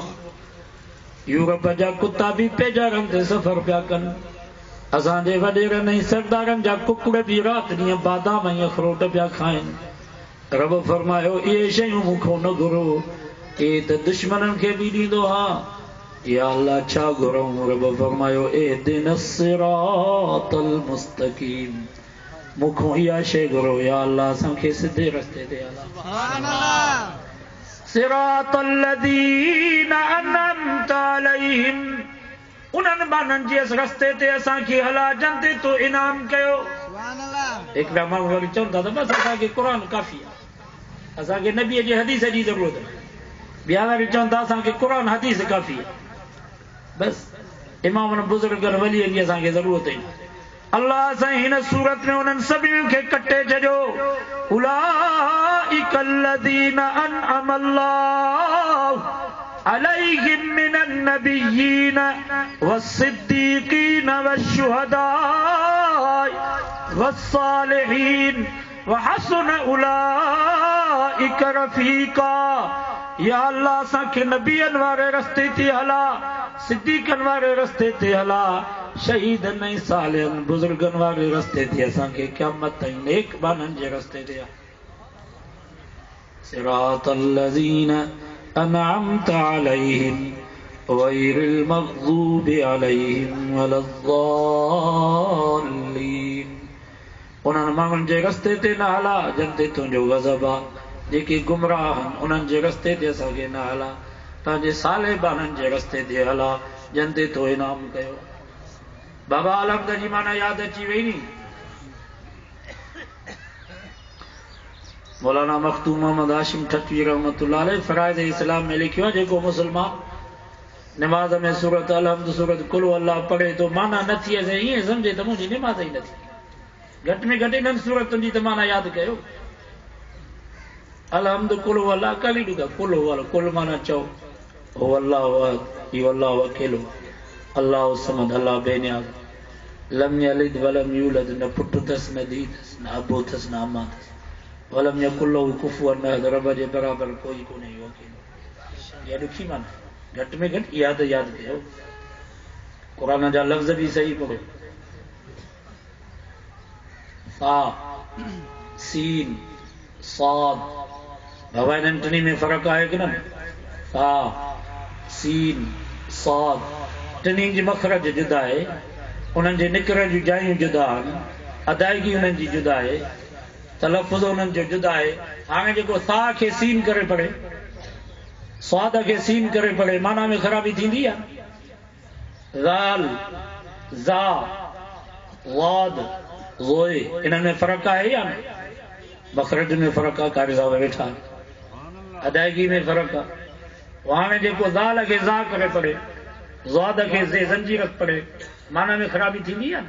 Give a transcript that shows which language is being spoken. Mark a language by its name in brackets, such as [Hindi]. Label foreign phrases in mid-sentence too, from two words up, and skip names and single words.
[Sindhi] यूरोप जा कुता बि पेजारनि ते सफ़र पिया कनि। असांजे वॾेरनि ऐं सरदारनि जा कुकड़ बि राति ॾींहं बादाम ऐं अखरोट पिया खाइनि। रब फरमायो इहे शयूं मूंखां न घुरो इहे त दुश्मननि खे बि ॾींदो हा। [Arabic] يا الله [Sindhi] छा घुरूं रब फरमायो [Arabic] اهدنا الصراط المستقيم [Sindhi] मूंखां इहा शइ घुरो। [Arabic] يا الله [Sindhi] असांखे सिधे रस्ते ते हला। [Arabic] صراط الذين أنعمت عليهم [Sindhi] उन्हनि माण्हुनि जे रस्ते ते असांखे हला जन ते तो इनाम कयो। हिकिड़ा माण्हू वरी चवनि था त बसि असांखे क़ुरान काफ़ी आहे असांखे नबीअ जे हदीस जी ज़रूरत आहे। ॿिया वरी चवनि था असांखे क़ुरान हदीस काफ़ी आहे बसि इमामनि बुज़ुर्गनि वलीअनि जी असांखे ज़रूरत ई न। अल्लाह साईं हिन सूरत में उन्हनि सभिनी खे कटे छॾियो। [Arabic] उलाइक الذین انعم الله عليهم من النبيين والصديقين والشهداء والصالحين وحسن اولئك رفيقا। يا الله [Sindhi] असांखे नबीअनि वारे रस्ते ते हला सिद्दीक़नि वारे रस्ते ते हला शहीदनि ऐं सालिहनि बुज़ुर्गनि वारे रस्ते ते असांखे क़यामत ताईं नेक बाननि जे रस्ते ते [Arabic] صراط الذين أنعمت عليهم غير المغضوب عليهم ولا الضالين. [Sindhi] उन्हनि माण्हुनि जे रस्ते ते न हला जिन ते तुंहिंजो गज़ब आहे। जेके गुमराह आहिनि उन्हनि जे रस्ते ते असांखे न हला पंहिंजे साले बाननि जे रस्ते ते हला जिन ते तो इनाम कयो। बाबा अलहम्द जी माना यादि अची वई नी। मौलाना मखतूम मोहम्मद हाशिम ठटवी [Arabic] رحمة الله عليه [Sindhi] फराइज़ इस्लाम में लिखियो आहे जेको मुसलमान निमाज़ में सूरत अलहम्द सूरत कुल अल्लाह पढ़े तो माना नथी अचे ईअं सम्झे त मुंहिंजी निमाज़ ई नथी। घटि में घटि इन्हनि सूरतुनि जी त माना यादि कयो। अलहम्द कुल अल्लाह काली ॾुका कुल वालो कुल माना चओ हो अल्लाह इहो अल्लाह अकेलो अल्लाह समद अल्लाह बेनियाज़ [Arabic] لم يلد ولم يولد [Sindhi] न पुटु अथसि न धीउ अथसि न अबो अथसि न अमा अथसि [Arabic] ولم يكن له كفوا أحد, [Sindhi] रब जे बराबर कोई कोन्हे इहो अकेलो। इहा ॾुखी माना, घटि में घटि इहा त यादि कयो। क़ुरान जा लफ़्ज़ बि सही पढ़ो। सा, सीन, साद, बाबा इन्हनि टिनी में फ़र्क़ु आहे कि न? सा, सीन, साद, टिनी जी मखरज जुदा आहे, उन्हनि जे निकिरण जूं जायूं जुदा आहिनि, अदायगी उन्हनि जी जुदा आहे, तलफ़ुज़ उन्हनि जो जुदा आहे। हाणे जेको सा खे सीन करे पढ़े, स्वाद खे सीन करे पढ़े, माना में ख़राबी थींदी आहे। ज़ाल, ज़ा, वाद, ज़ोए, इन्हनि में फ़र्क़ु आहे या न? मखरज में फ़र्क़ु आहे, कारी साहब वेठा, अदायगी में फ़र्क़ु आहे। हाणे जेको ज़ाल खे ज़ा करे पढ़े, ज़ाद खे ज़े ज़ंजीरत पढ़े, माना में ख़राबी थींदी आहे न?